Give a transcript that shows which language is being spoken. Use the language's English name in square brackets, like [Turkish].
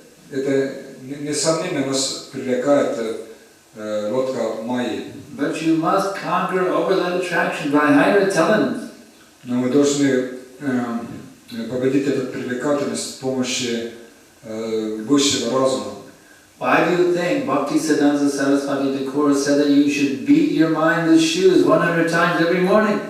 [Russian] Это несомненно нас привлекает лодка Майи. [English] But you must conquer over that attraction by higher intelligence. [Russian] Но мы должны победить эту привлекательность с помощью высшего разума. [English] Why do you think Bhaktisiddhanta Saraswati Thakur said that you should beat your mind with shoes 100 times every morning?